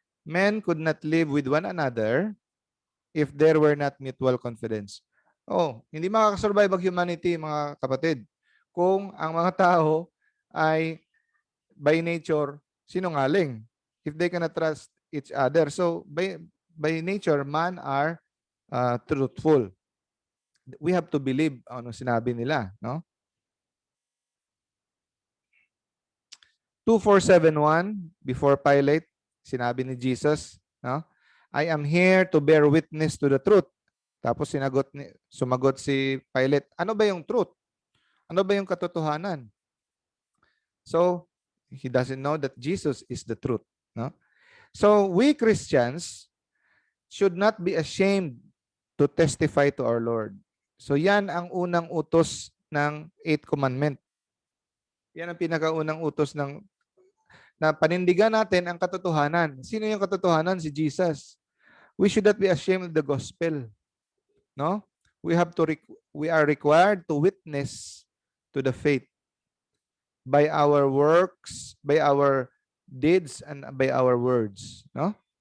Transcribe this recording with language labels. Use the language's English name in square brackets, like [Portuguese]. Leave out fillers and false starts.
[English] Men could not live with one another if there were not mutual confidence. [Filipino] Oh, hindi makakasurvive ang humanity, mga kapatid, kung ang mga tao ay [English] by nature [Filipino] sinungaling. [English] If they cannot trust each other. So by nature, man are truthful. We have to believe [Filipino] ano sinabi nila, [English] no? [Filipino] 2471 before Pilate, sinabi ni Jesus, no? [English] I am here to bear witness to the truth. [Filipino] Tapos sumagot si Pilate, ano ba yung truth? Ano ba yung katotohanan? [English] So, he doesn't know that Jesus is the truth, [Filipino] no? [English] So, we Christians should not be ashamed to testify to our Lord. [Filipino] So, yan ang unang utos ng 8th commandment. Yan ang pinakaunang utos na panindigan natin ang katotohanan. Sino yung katotohanan? Si Jesus. [English] We should not be ashamed of the gospel. No? We are required to witness to the faith by our works, by our deeds, and by our words. No?